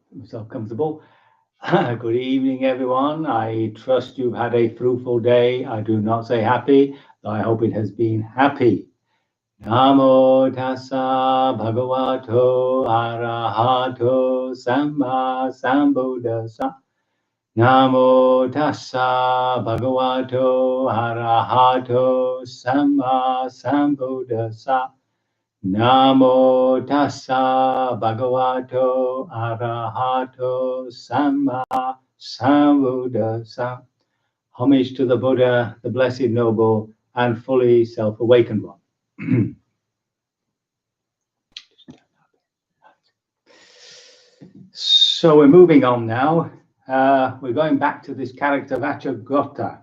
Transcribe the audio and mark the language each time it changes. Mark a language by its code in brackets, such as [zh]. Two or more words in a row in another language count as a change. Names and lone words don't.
[en] yourself comfortable. Good evening, everyone. I trust you've had a fruitful day. I do not say happy, though I hope it has been happy. [pi] Namo tassa bhagavato arahato samma sambuddhassa. Namo tassa bhagavato arahato samma sambuddhassa. Namo tassa bhagavato arahato samma sambuddhassa. [en] Homage to the Buddha, the Blessed Noble, and fully self-awakened one. So we're moving on now. We're going back to this character Vaccagotta.